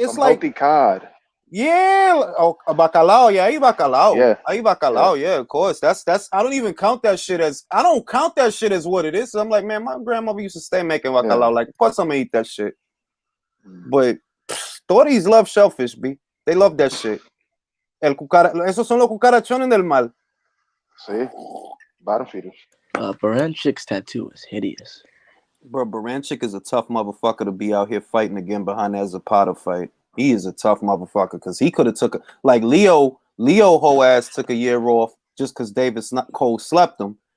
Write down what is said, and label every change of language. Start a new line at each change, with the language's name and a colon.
English: healthy cod. yeah, oh, bacalao, yeah, Yeah,
Spanish: ahí
English: yeah, bacalao, yeah, of course. That's I don't even count that shit as I don't count that shit as what it is. I'm like, man, my grandmother used to stay making yeah. bacalao. Like, of course I'm gonna eat that shit. Mm. But authorities love shellfish, B. They love that shit.
Spanish: Esos son los cucarachones del mal.
English: See, bottom feeders. Baranchik's tattoo is hideous. Bro, Baranchik is a tough motherfucker to be out here fighting again behind that Zapata fight. He is a tough motherfucker because he could have took like Leo whole ass took a year off just because Davis not Cole slept him.